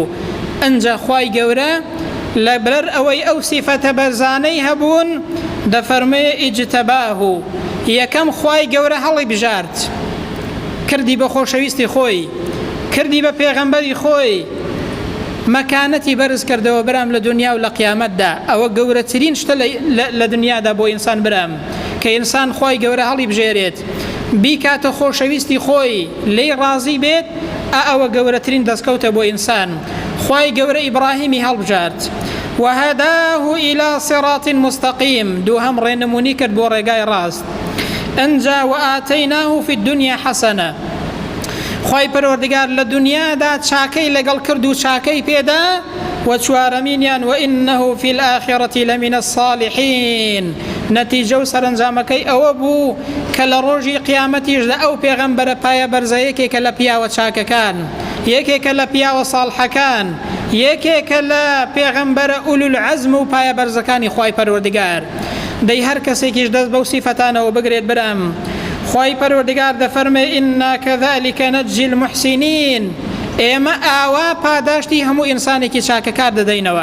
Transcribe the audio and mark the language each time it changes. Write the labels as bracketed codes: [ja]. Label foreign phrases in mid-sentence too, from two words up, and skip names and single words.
[ckb] ئەنجا خوای گەورە لەبەر ئەوەی ئەو سیفەتە بەرزانەی هەبوون دەفەرمێ ئیجتەباه، یەکەم خوای گەورە هەڵی بژارد، کردی بە خۆشەویستی خۆی، کردی بە پێغەمبەری خۆی، مەکانەتی بەرز کردەوە برام لە دنیا و لە قیامەتدا. ئەوە گەورەترین شتە لە دنیادا بۆ ئینسان برام، کە ئینسان خوای گەورە هەڵی بژێرێت بیکاتە خۆشەویستی خۆی، لێی ڕازی بێت، ئەوە گەورەترین دەستکەوتە بۆ ئینسان. خوای گەورە ئیبراهیمی هەڵبژارد [ar] وهداه إلى صراط مستقيم، [ckb] دووهەم ڕێنمونی کرد بۆ ڕێگای ڕاست. ئەنجا [ar] وآتەیناه في الدنيا حەسەنە، [ckb] خوای پەروەردگار لە دنیادا چاکەی لەگەڵ کرد و چاکەی پێدا، و چوارەمینیان [ar] وإنه في الآخرة لمن الصالحين، [ckb] نەتیجە و سەرنجامەکەی ئەوە بوو کە لە ڕۆژی قیامەتیشدا ئەو پێغەمبەرە پایە بەرزە یەکێکە لە پیاوە چاکەکان، یەکێکە لە پیاوە ساڵحەکان، یەکێکە لە پێغەمبەرە [ar] ئولول عەزم [ckb] و پایە بەرزەکانی خوای پەروەردگار. دەی هەر کەسێکیش دەست بەو سیفەتانەوە بگرێت برام، خوای پەروەردگار دەفەرمێ [ar] ئینا کەذەلیکە نەجزی المحسینین، [ckb] ئێمە ئاوا پاداشتی هەموو ئینسانێکی چاکەکار دەدەینەوە.